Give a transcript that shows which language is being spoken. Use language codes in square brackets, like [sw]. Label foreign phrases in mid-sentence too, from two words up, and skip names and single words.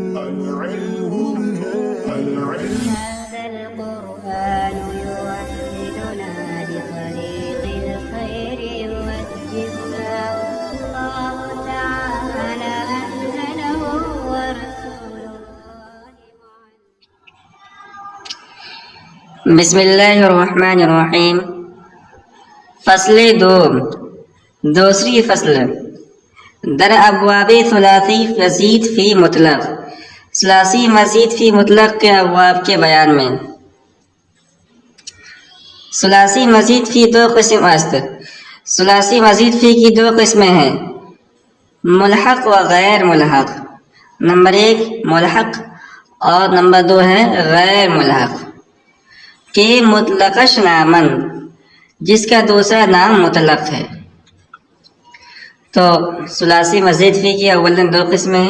[ar] هذا القرآن يوحدنا لطريق الخير يوجهنا الله تعالى أنزله ورسول الله بسم اللہ الرحمن الرحیم۔ [fa] فصل دوم، [ur] دوسری فصل، [fa] در ابواب ثلاثی مزید فی مطلق، [ur] ثلاثی مزید فی مطلق کے ابواب کے بیان میں۔ [fa] ثلاثی مزید فی دو قسم است، [ur] ثلاثی مزید فی کی دو قسمیں ہیں، [fa] ملحق و غیر ملحق۔ [ur] نمبر ایک ملحق اور نمبر دو ہے غیر ملحق۔ [fa] کہ مطلقش نامن، [ur] جس کا دوسرا نام مطلق ہے۔ تو ثلاثی مزید فی کی اولاً دو قسمیں ہیں۔